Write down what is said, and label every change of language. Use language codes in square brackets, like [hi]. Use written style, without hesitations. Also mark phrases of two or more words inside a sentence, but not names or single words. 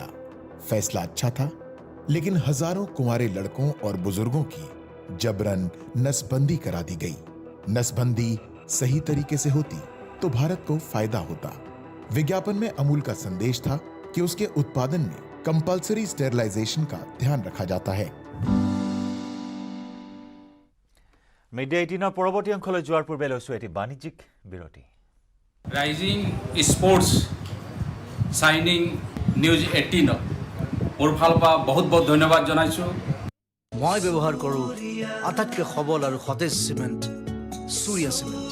[hi] फैसला अच्छा था, लेकिन हजारों कुंवारे लड़कों और बुजुर्गों की जबरन नसबंदी करा दी गई। नसबंदी सही तरीके से होती तो भारत को फायदा होता। विज्ञापन में अमूल का संदेश था कि उसके उत्पादन में [en] compulsory sterilization [hi] का ध्यान रखा जाता है। [as] মিড-ডে 18 পৰৱৰ্তী অংশলৈ যোৱাৰ পূৰ্বে লৈছোঁ এটি বাণিজ্যিক বিৰতি। [en] rising sports shining News 18 [as] মোৰ ফালৰ পৰা বহুত বহুত ধন্যবাদ জনাইছোঁ। মই ব্যৱহাৰ কৰোঁ আটাইতকৈ সবল আৰু সতেজ চিমেণ্ট সূৰ্যা চিমেণ্ট।